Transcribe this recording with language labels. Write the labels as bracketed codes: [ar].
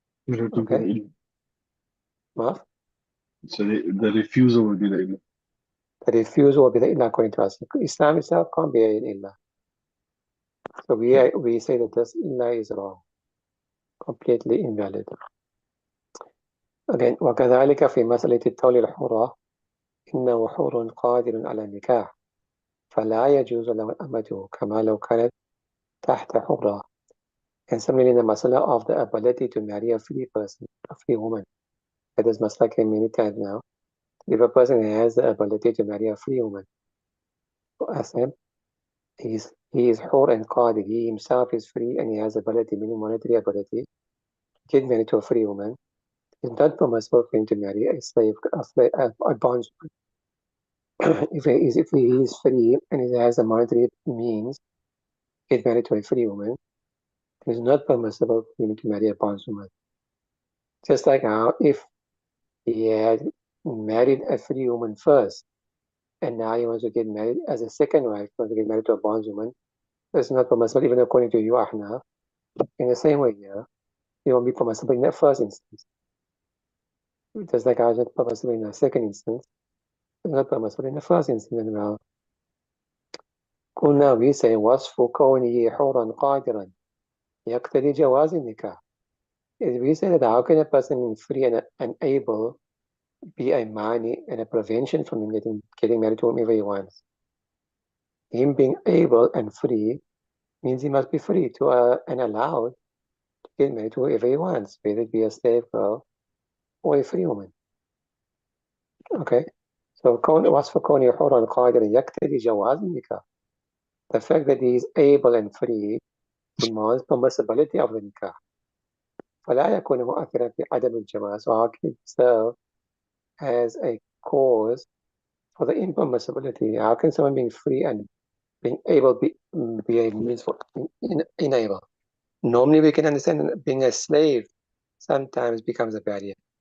[en] Okay? Maaf? So the refusal will be the illa. The refusal will be the illa according to us. Islam itself can't be an illa. So we say that this illa is wrong, completely invalid. Again, [ar] وكذلك في مسألة التولي الحرة إنه حر قادر على النكاح فلا يجوز له أمته كما لو كانت تحت حرة. [en] And similarly in the masala of the ability to marry a free person, a free woman. That is masala came many times now. If a person has the ability to marry a free woman, ask him, he is hur and qadir. He himself is free and he has ability, meaning monetary ability, to get married to a free woman. It's not permissible for him to marry a slave, a bondsman. if he is free and he has the monetary means to get married to a free woman, it is not permissible for him to marry a bondswoman. Just like how if he had married a free woman first, and now he wants to get married as a second wife, wants to get married to a bondswoman, it's not permissible even according to you, Ahnaf. In the same way here, it won't be permissible in the first instance. Just like how it's not permissible in the second instance, it's not permissible in the first instance as well. [ar] قلنا, [en] we say [ar] وصف كونه حرا قادرا يقتضي جواز النكاح. [en] We say that how can a person be free and able be a mani and a prevention from him getting married to whomever he wants? Him being able and free means he must be free to and allowed to get married to whoever he wants, whether it be a slave girl or a free woman. Okay? So [ar] وصف كونه حرا قادرا يقتضي جواز النكاح. [en] The fact that he is able and free demands permissibility of the nikah. [ar] فلا يكون مؤثرا في عدم الجواز. [en] So how can it serve as a cause for the impermissibility? How can someone being free and being able be a means for enable? Normally we can understand being a slave sometimes becomes a barrier.